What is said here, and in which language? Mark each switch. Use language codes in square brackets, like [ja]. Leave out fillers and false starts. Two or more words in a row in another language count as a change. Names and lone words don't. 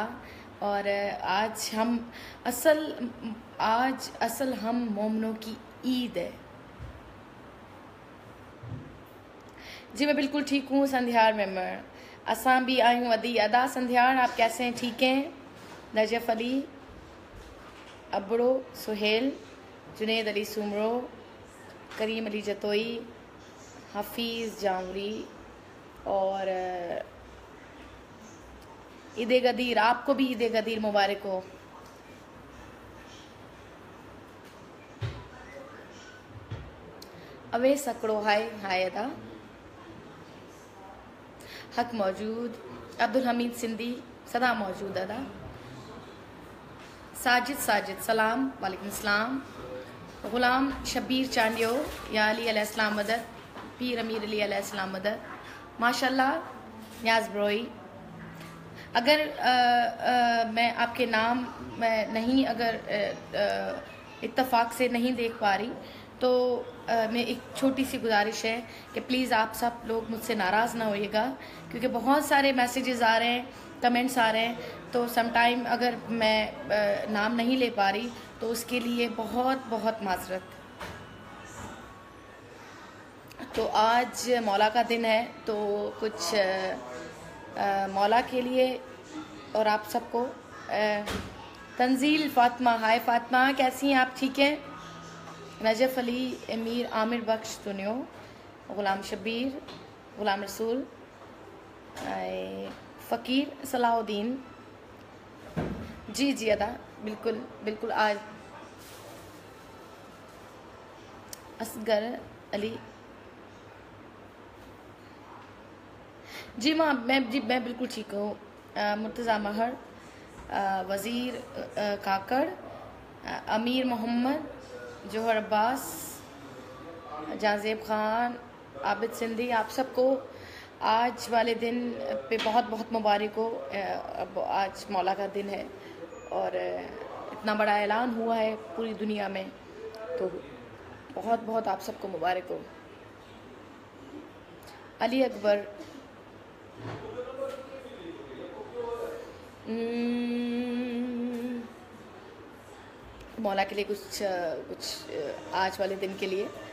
[ur] اور آج اصل ہم مومنوں کی عید ہے. جی میں بالکل ٹھیک ہوں سندھیار ممبر, [sd] असां भी आयूँ अदी अदा। [ur] سندھیار آپ کیسے ہیں؟ ٹھیک ہیں? नजफ अली अबड़ो, सुहेल, जुनेद अली सुमरो, करीम अली जतोई, हफीज़ जामरी, اور عید غدیر، آپ کو بھی عید غدیر مبارک ہو. [sd] अवे सकड़ो हाय हाय अदा। [ur] حق موجود, عبدالحمید سندھی صدا موجود ادا. ساجد سلام وعلیکم سلام. غلام شبیر چانڈیو یا علی علیہ السلام مدد، پیر امیر علی علیہ السلام مدد، ماشاءاللہ. نیاز بروہی، اگر میں آپ کے نام میں نہیں، اگر اتفاق سے نہیں دیکھ پا رہی تو میں ایک چھوٹی سی گزارش ہے کہ پلیز آپ سب لوگ مجھ سے ناراض نہ ہوئیے گا، کیونکہ بہت سارے میسجز آ رہے ہیں، کمنٹس آ رہے ہیں، تو [en] some time [ur] اگر میں نام نہیں لے پا رہی تو اس کے لیے بہت بہت معذرت. تو آج مولا کا دن ہے، تو کچھ مولا کے لیے اور آپ سب کو. تنزیل فاطمہ ہائے فاطمہ، کیسی ہیں آپ? ٹھیک ہیں? نجف علی امیر عامر بخش دنیو، غلام شبیر، غلام رسول، فقیر صلاح الدین، جی ادا بالکل بالکل. آج اصغر علی، جی ماں میں بالکل ٹھیک ہوں. मुर्तज़ा महर, वज़ीर काकड़, अमीर मोहम्मद, जोहर अब्बास, जाज़ेब ख़ान, आबिद सिंधी, آپ سب کو آج والے دن پہ بہت بہت مبارک ہو. آج مولا کا دن ہے اور اتنا بڑا اعلان ہوا ہے پوری دنیا میں، تو بہت بہت آپ سب کو مبارک ہو. علی اکبر، مولا کے لیے کچھ آج والے دن کے لیے.